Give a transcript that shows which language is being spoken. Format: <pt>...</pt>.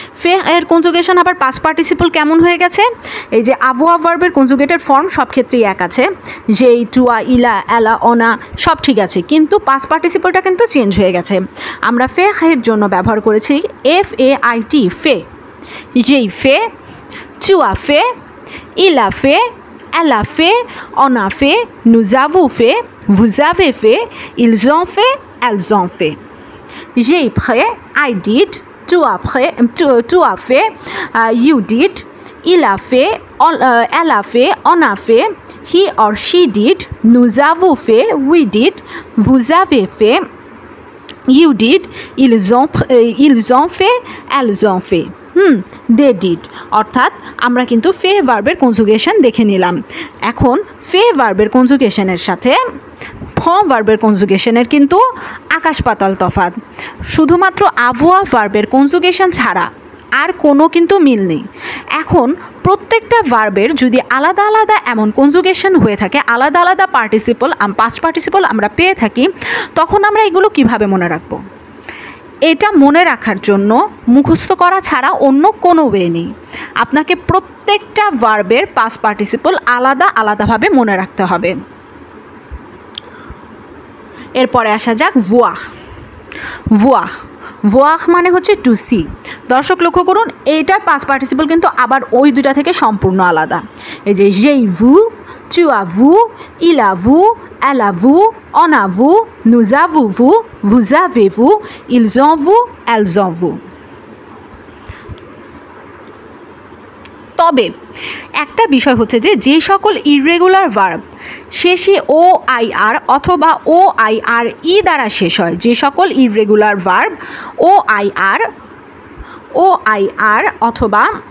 <bn>Fake এর conjugation আবার past participle কেমন হয়ে গেছে? এই যে avoir ভার্বের কনজুগেটেড ফর্ম সব ক্ষেত্রেই এক আছে, যেই, টুয়া, ইলা, এলা, অনা সব ঠিক আছে, কিন্তু পাস্ট পার্টিসিপলটা কিন্তু চেঞ্জ হয়ে গেছে। আমরা ফেক এর জন্য ব্যবহার করেছি FAIT, ফে।</bn> <fr>j'ai fait, tu as fait, il a fait, elle a fait, on a fait, nous avons fait, vous avez fait, ils ont fait, elles ont fait। J'ai pris,</fr> <en>I did,</en> <fr>tu as fait,</fr> <en>you did,</en> <fr>il a fait, elle a fait, on a fait,</fr> <en>he or she did,</en> <fr>nous avons fait,</fr> <en>we did,</en> <fr>vous avez fait, you did, ils ont fait, elles ont fait,</fr> <en>They did.</en> <bn>অর্থাৎ আমরা কিন্তু ফে ভার্বের conjugation দেখে নিলাম। এখন ফে ভার্বের কনজুগেশনের সাথে ফর্ম ভার্বের কনজুগেশনের কিন্তু আকাশ পাতাল তফাৎ। শুধুমাত্র avoir ভার্বের কনজুগেশন ছাড়া আর কোনো কিন্তু মিল নেই। এখন প্রত্যেকটা ভার্বের যদি আলাদা আলাদা এমন কনজুগেশন হয়ে থাকে, আলাদা আলাদা পার্টিসিপল পাস্ট পার্টিসিপল আমরা পেয়ে থাকি, তখন আমরা এগুলো কিভাবে মনে রাখবো? এটা মনে রাখার জন্য মুখস্থ করা ছাড়া অন্য কোনো ওয়ে নেই। আপনাকে প্রত্যেকটা ভার্বের পাস্ট পার্টিসিপল আলাদা আলাদাভাবে মনে রাখতে হবে। এরপরে আসা যাক ভুয়াহ। ভুয়াহ ভুয়াহ মানে হচ্ছে টু সি। দর্শক লক্ষ্য করুন, এইটার পাস্ট পার্টিসিপল কিন্তু আবার ওই দুটা থেকে সম্পূর্ণ আলাদা।</bn> <fr>এই যে j'ai vu, tu as vu, il a vu, elle a vu, on a vu, nous avons vu, vous avez vu, ils ont vu, elles ont vu।</fr> <bn>তবে একটা বিষয় হচ্ছে যে সকল ইররেগুলার ভার্ব শেষে ও আই আর অথবা ও আই আর ই দ্বারা শেষ হয়, যে সকল ইররেগুলার ভার্ব ও আই আর অথবা,</bn>